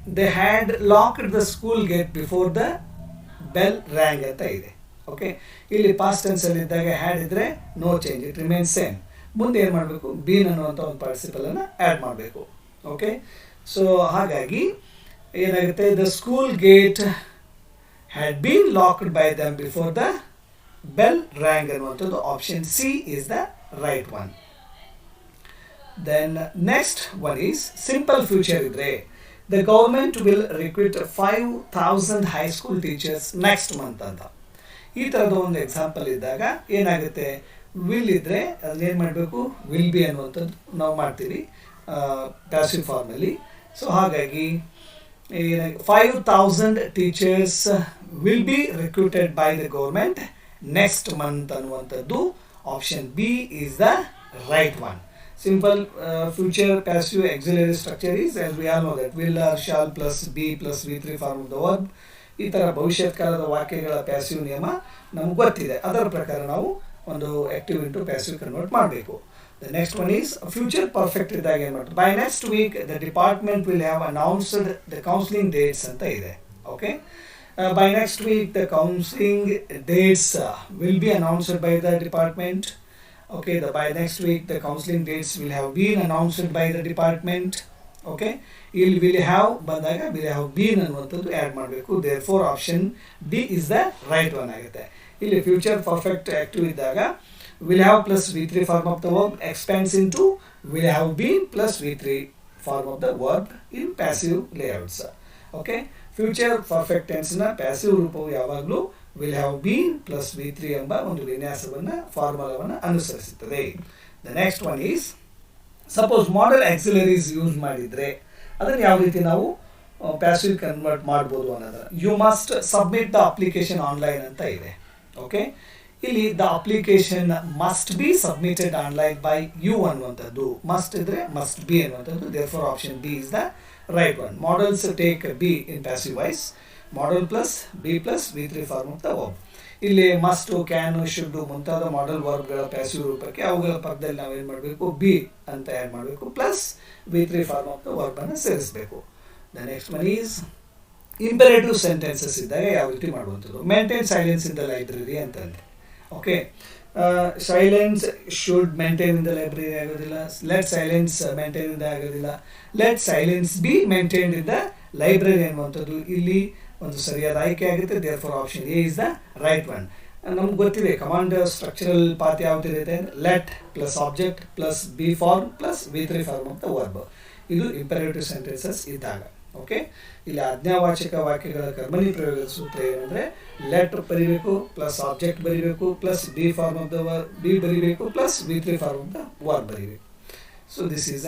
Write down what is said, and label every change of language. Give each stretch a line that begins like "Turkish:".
English: They had locked the school gate before the bell rang
Kannada: anta ide.
English: Okay, illi past tense alli idaga had idre no change, it remains same.
Kannada: ಮುಂದೆ ಏನು ಮಾಡಬೇಕು, bean ಅನ್ನುವಂಥ ಒಂದು ಪಾರ್ಟಿಸಿಪಲನ್ನು add ಮಾಡಬೇಕು.
English: okay,
Kannada: so ಹಾಗಾಗಿ ಏನಾಗುತ್ತೆ,
English: The school gate had been locked by them before the bell rang ಅನ್ನುವಂಥದ್ದು option C is the right one. Then next one is simple future ಇದ್ರೆ, the government will recruit 5,000 high school teachers next month ಅಂತ.
Kannada: ಈ ಥರದ ಒಂದು example ಇದ್ದಾಗ ಏನಾಗುತ್ತೆ, will ಇದ್ದರೆ ಅದನ್ನೇನು ಮಾಡಬೇಕು,
English: will be
Kannada: ಅನ್ನುವಂಥದ್ದು ನಾವು ಮಾಡ್ತೀವಿ ಪ್ಯಾಸಿವ್ ಫಾರ್ಮಲ್ಲಿ.
English: So ಹಾಗಾಗಿ 5,000 teachers will be recruited by the government next month ಅನ್ನುವಂಥದ್ದು option B is the right one. Simple future passive auxiliary structure is, as we all know, that will or shall plus be plus v3 form of the verb.
Kannada: ಈ ಥರ ಭವಿಷ್ಯತ್ ಕಾಲದ ವಾಕ್ಯಗಳ passive ನಿಯಮ ನಮ್ಗೆ ಗೊತ್ತಿದೆ. ಅದರ ಪ್ರಕಾರ ನಾವು ಒಂದು ಆಕ್ಟಿವ್ ಇಂಟು ಪ್ಯಾಸಿವ್ ಕನ್ವರ್ಟ್ ಮಾಡಬೇಕು.
English: The next one is future perfect ಇದ್ದಾಗ ಏನು ಮಾಡ್ತಾರೆ, by next week the department will have announced the counselling dates ಅಂತ ಇದೆ. Okay, by next week the counselling dates will be announced by the department. Okay, by next week the counseling dates will have been announced by the department. Okay, will have ಬಂದಾಗ will have been
Kannada: ಅನ್ನುವಂಥದ್ದು add ಮಾಡಬೇಕು.
English: therefore option D is the right one
Kannada: ಆಗುತ್ತೆ.
English: ಇಲ್ಲಿ future perfect active ಇದ್ದಾಗ will have plus v3 form of the verb expands into will have been plus v3 form of the verb in passive layouts.
Kannada: Okay, future perfect ಟೆನ್ಸ್ನ passive ರೂಪವು ಯಾವಾಗಲೂ will have been plus v3 ಎಂಬ ಒಂದು ವಿನ್ಯಾಸವನ್ನು ಫಾರ್ಮುಲಾವನ್ನು ಅನುಸರಿಸುತ್ತದೆ.
English: the next one is, suppose modal auxiliaries use ಮಾಡಿದರೆ
Kannada: ಅದನ್ನು ಯಾವ ರೀತಿ ನಾವು ಪ್ಯಾಸಿವ್ ಕನ್ವರ್ಟ್ ಮಾಡ್ಬೋದು ಅನ್ನೋದು,
English: You must submit the application online ಅಂತ ಇದೆ. Okay, ಇಲ್ಲಿ the application must be submitted online by you ಅನ್ನುವಂಥದ್ದು, must ಇದ್ರೆ must be ಅನ್ನುವಂಥದ್ದು. therefore option D is the right one. Models take B in passive voice. Model plus B plus v3 form of the verb.
Kannada: ಇಲ್ಲಿ must, can, should ಮುಂತಾದ model ವರ್ಬ್ಗಳ passive ರೂಪಕ್ಕೆ ಅವುಗಳ ಪಕ್ಕದಲ್ಲಿ ನಾವೇನು ಮಾಡಬೇಕು, ಬಿ ಅಂತ ಆ್ಯಡ್ ಮಾಡಬೇಕು plus v3 form of the verb ಅನ್ನು ಸೇರಿಸಬೇಕು.
English: The next one is imperative sentences ಇದ್ದಾಗ ಯಾವ ರೀತಿ ಮಾಡುವಂಥದ್ದು, maintain silence in the library ಅಂತಂದ್ರೆ. Okay, silence should maintain in the library ಆಗೋದಿಲ್ಲ, let silence maintain in the ಆಗೋದಿಲ್ಲ, let silence be maintain in the library ಅನ್ನುವಂಥದ್ದು
Kannada: ಇಲ್ಲಿ ಒಂದು ಸರಿಯಾದ ಆಯ್ಕೆ ಆಗುತ್ತೆ.
English: therefore option A is the right one.
Kannada: ನಮ್ಗೆ ಗೊತ್ತಿದೆ
English: Command structural path ಯಾವುದಿದೆ, let plus object plus be form plus v3 form of the verb. ಇದು imperative sentences ಇದ್ದಾಗ. Okay,
Kannada: ಇಲ್ಲಿ ಆಜ್ಞಾವಾಚಕ ವಾಕ್ಯಗಳ ಕರ್ಮಣಿ ಪ್ರಯೋಗದ ಸೂತ್ರ ಏನಂದರೆ,
English: Let ಬರೀಬೇಕು plus object ಬರೀಬೇಕು plus be form of the verb, be ಬರೀಬೇಕು plus v3 form of the verb ಬರೀಬೇಕು. So this is.